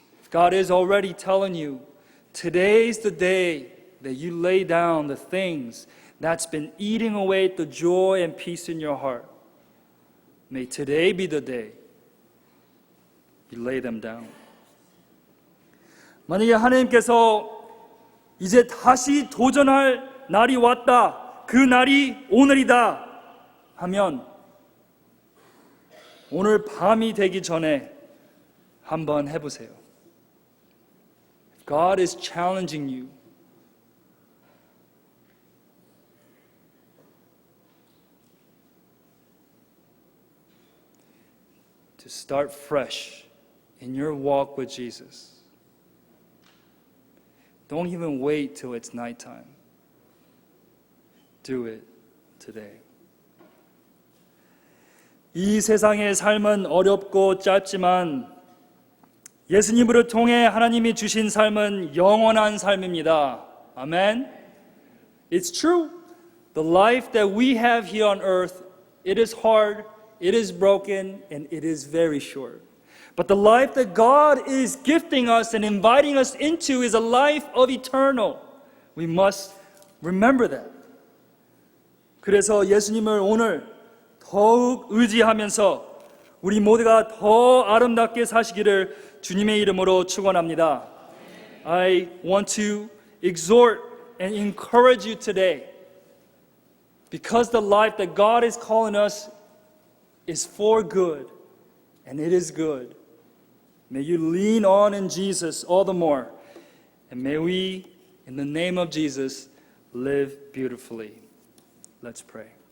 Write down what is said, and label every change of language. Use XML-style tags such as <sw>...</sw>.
<en>God is already telling you, today's the day that you lay down the things that's been eating away at the joy and peace in your heart. May today be the day you lay them down.</en> <ko>만약에 하나님께서 이제 다시 도전할 날이 왔다, 그 날이 오늘이다 하면 오늘 밤이 되기 전에 한번 해보세요.</ko> <en>God is challenging you. To start fresh in your walk with Jesus. Don't even wait till it's nighttime. Do it today.</en> <ko>이 세상의 삶은 어렵고 짧지만 예수님을 통해 하나님이 주신 삶은 영원한 삶입니다.</ko> <en>아멘. It's true. The life that we have here on earth, it is hard, it is broken, and it is very short. But the life that God is gifting us and inviting us into is a life of eternal. We must remember that.</en> <ko>그래서 예수님을 오늘 더욱 의지하면서 우리 모두가 더 아름답게 사시기를 주님의 이름으로 축원합니다.</ko> <en>I want to exhort and encourage you today, because the life that God is calling us is for good, and it is good. May you lean on in Jesus all the more, and may we, in the name of Jesus, live beautifully. Let's pray.</en>